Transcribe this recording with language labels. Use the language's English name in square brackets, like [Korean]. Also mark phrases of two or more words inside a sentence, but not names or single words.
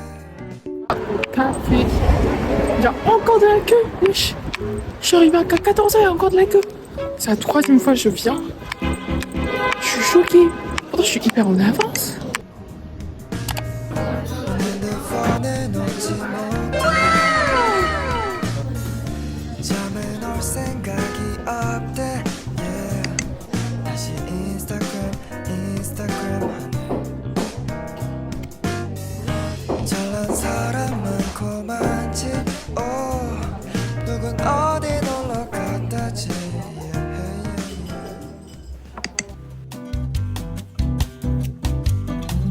[French] Café. Il y a encore de la queue, wesh. Je suis arrivée à 14h, il y a encore de la queue. C'est la 3e fois que je viens. Je suis choquée. Pourtant, je suis hyper en avance. [Korean] 핸드폰에 놓지 못해 잠에 넣을 생각이 없대 yeah. 다시 인스타그램 하네 잘난 사람 많고 많지 누군 어디 놀러 갔다지 yeah.